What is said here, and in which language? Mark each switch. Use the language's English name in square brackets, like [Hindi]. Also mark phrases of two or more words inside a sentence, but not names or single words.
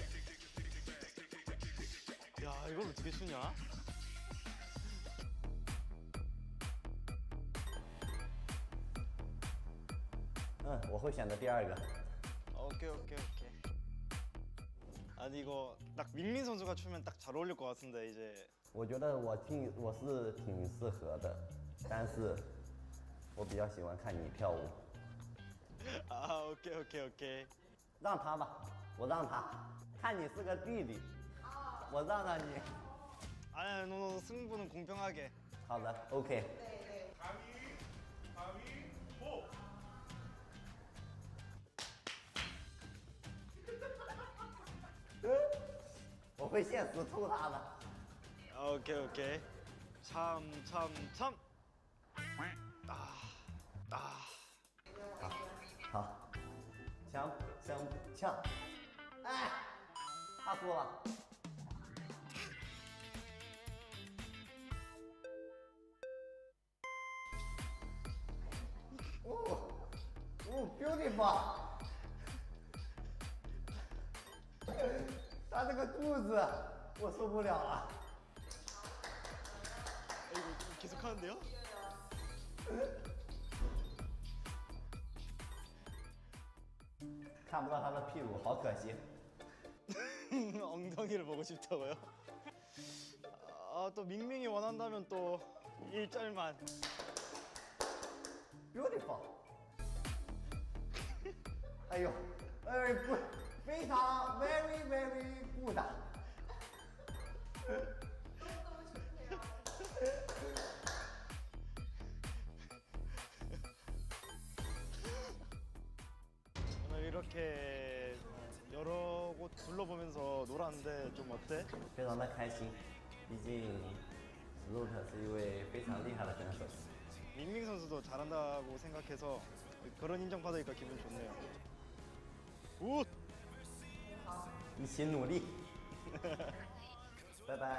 [Korean] 야, 이걸 어떻게 추냐? 응， [Chinese] 我会选择第二个。 [Korean] 오케이. 아니 이거 딱 민민 선수가 추면 딱 잘 어울릴 것 같은데 이제. [Chinese] 我觉得我是挺适合的，但是我比较喜欢看你跳舞。 [Korean] 아, 오케이. [Chinese] 让他吧，我让他，看你是个弟弟，我让你。 [Korean] 아니, 너 승부는 공평하게. [Chinese] 好的 ，OK。 [Korean] 가위바위보. [Chinese] 我会现实抽他的。 [Korean] 오케이. 참. [Chinese] 好，枪，哎，他输了。 beautiful， 他这个肚子我受不了了。 [Korean] 이거 계속 하는데요? [Chinese] 看不到他的屁股，好可惜。 [Korean] 엉덩이를 보고 싶다고요? 아, 또 밍밍이 원한다면 또 일절만. beautiful。 [Chinese] 哎呦，不，非常 [English] very good。 [Korean] 오늘 이렇게 여러 곳 둘러보면서 놀았는데 좀 어때? [Chinese] 非常的开心，毕竟 Root 是一位非常厉害的选手。 [Korean] 밍밍 선수도 잘한다고 생각해서 그런 인정 받으니까 기분 좋네요. 굿! [Chinese] 一起努力。拜拜。